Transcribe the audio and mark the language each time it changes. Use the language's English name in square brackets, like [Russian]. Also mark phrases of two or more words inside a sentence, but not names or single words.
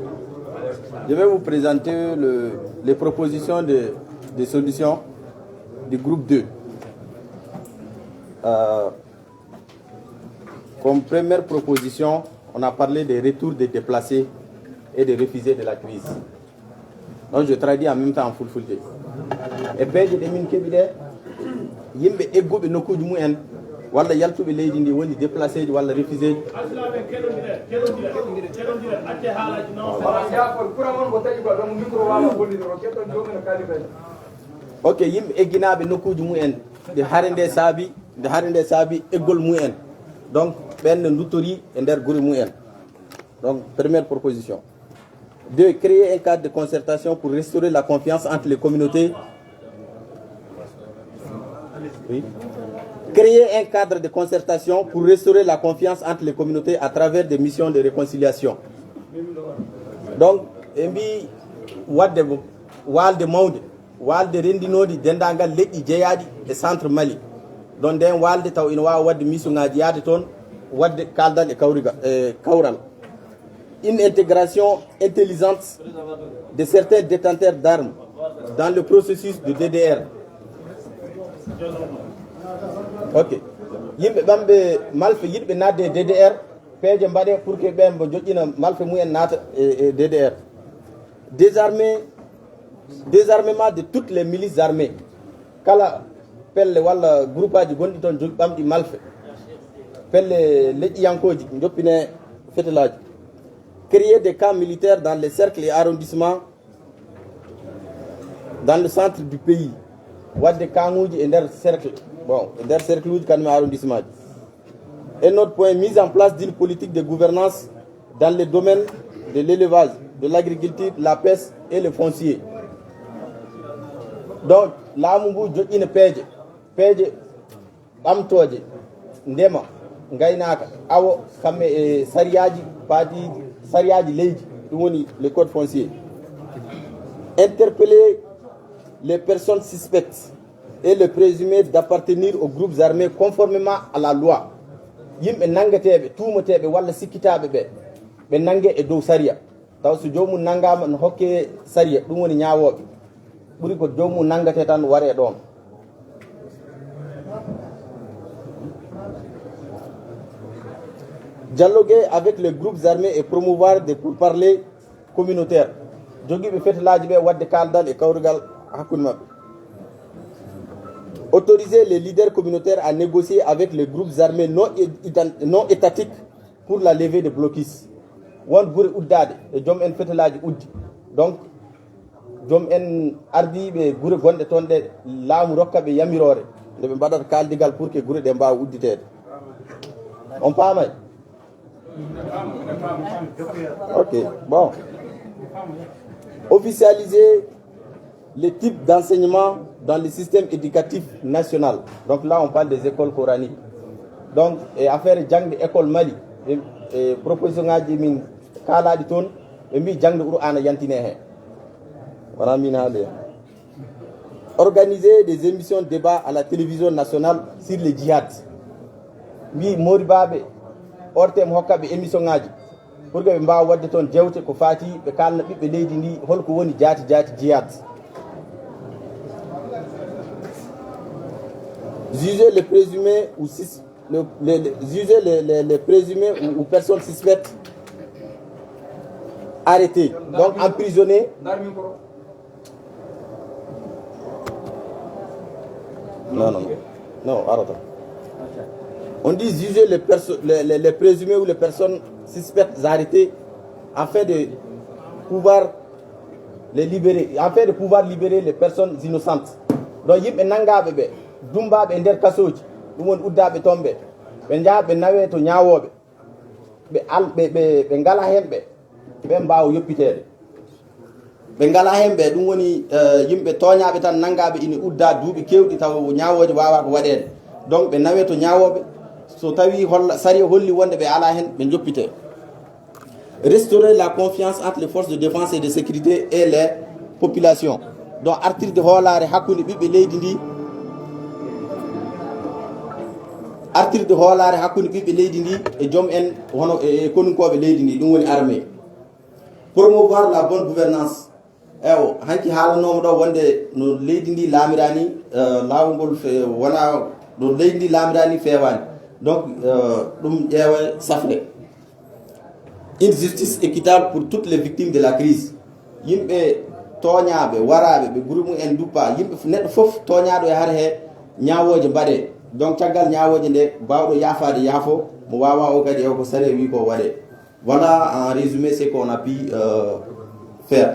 [French] Je vais vous présenter les propositions de solutions du groupe 2. Comme première proposition, on a parlé des retours des déplacés et des réfugiés de la crise. Donc je traduis en même temps en full. Et puis je demande que [Fula] yimbe eggobe nokkuji mumen walla yaltube leydi ndi woni déplacé walla réfugié ok yimbe egginaɓe nokkuji mumen de hande saabi eggol mumen donc ɓen duttori e nder guure mumen. [French] Donc première proposition. 2. Créer un cadre de concertation pour restaurer la confiance entre les communautés. Oui. Créer un cadre de concertation pour restaurer la confiance entre les communautés à travers des missions de réconciliation. [Fula] Donc, embi wadde walde mawde walde rendinodi dendagal leƴƴi jeeyaɗi e centre Mali don nden walde taw ina wawa wadde mission ngaji yaade toon wadde kaldal e kawral. [French] Une intégration intelligente de certains détenteurs d'armes dans le processus de DDR. Ok. [Fula] Yimɓe ɓamɓe malfe yiɗɓe nadde e DDR peeje mbaɗe [French] pour que [Fula] ɓen mbo joƴƴina malfe mumen naata e DDR. [French] Désarmement de toutes les milices armées. [Fula] Kala pelle walla groupe aji gonɗi toon jogi ɓamɗi malfe pelle leƴƴiyankoji joppine fetelaji. [French] Créer des camps militaires dans les cercles et arrondissements dans le centre du pays. [Fula] Wadde kanguji e nder cercle. Bon, e nder cercle uji kañum arrondissement. [French] Et notre point, mise en place d'une politique de gouvernance dans les domaines de l'élevage, de l'agriculture, la pêche et le foncier. Donc, [Fula] laamu ngu joƴƴina peeje ɓamtoje ndema gaynaka awo kamɓe e sariyaji leydi ɗum woni [French] le code foncier. Interpeller les personnes suspectes et les présumés d'appartenir aux groupes armés conformément à la loi. [Fula] Yimɓe nangateɓe tuumateɓe walla sikkitaɓe ɓe nangue e dow saria taw so jomum nangama no hokke saria ɗum woni ñawoɓe ɓuuri ko jomum nangate tan ware ɗon. [French] Dialoguer avec les groupes armés et promouvoir des pourparlers communautaires. [Fula] Jogiɓe fetelaji ɓe wadde kaldal e kawrugal hakkude mabɓe. [French] Autoriser les leaders communautaires à négocier avec les groupes armés non étatiques pour la levée des blocus. [Fula] Won ɓuuri uddade e joom en fetelaji uddi. Donc joom en ardiɓe guure gonɗe toon ɗe laamu rokkaɓe yamirore nde ɓe mbaɗata kaldigal [French] pour que [Fula] guure ɗe mbawa udditede. On paamay? [French] Ok, bon. Officialiser les types d'enseignement dans le système éducatif national. Donc là, on parle des écoles coraniques. Donc, [Fula] affaire jangde école Mali, [French] et proposition [Fula] ngaji min kalaɗi toon ɓe mbi jangde Qur'ana yantine hen. Voilà min haale. [French] Organiser des émissions de débat à la télévision nationale sur le djihad. [Fula] Mbi moribaɓe ortema hokkaɓe émission ngaji [French] pour que [Fula] ɓe mbawa wadde toon jewte ko fati ɓe kalna ɓiɓɓe leydi ndi holko woni jaati jihad. [French] Juger les présumés ou juger les présumés ou personnes suspectes arrêtées, donc emprisonnés. Non, arrête. On dit juger les présumés ou les personnes suspectes arrêtées afin de pouvoir les libérer, afin de pouvoir libérer les personnes innocentes. [Fula] Donc yimɓe nangaɓe ɓe dumbaɓe e nder kasoji ɗum woni uddaɓe toon ɓe jaaha ɓe nawe to ñawoɓe ɓe ngala hen ɓe mbawa yoppitede. ɓe ngala hen ɓe ɗum woni yimɓe toñaɓe tan nangaɓe ina udda duuɓi kewɗi taw ñawoje wawa ko waɗede donc ɓe nawe to ñawoɓe so tawi sari holli wonde ɓe ala hen ɓe joppite. [French] Restaurer la confiance entre les forces de défense et de sécurité et les populations, donc [Fula] artirde hoolare hakkude ɓiɓɓe leydi ndi artirde hoolare hakkude ɓiɓɓe leydi ndi e joom en hono e konunkoɓe leydi ndi ɗum woni armée. [French] Promouvoir la bonne gouvernance, [Fula] ewo hanki haalanomo ɗo wonde no leydi ndi laamirani lawol ngol wona no leydi ndi laamirani fewani, donc ɗum ƴeewa safre. [French] Une justice équitable pour toutes les victimes de la crise. [Fula] Yimɓe toñaɓe waraɓe ɓe groupe en duppa yimɓe neɗɗo foof toñaɗo e har he ñawoje mbaɗe, donc caggal ñawoje nde mbawɗo yafade yaafo mo wawa o kadi e ko sare wi ko waɗe. [French] Voilà en résumé ce qu'on a pu faire.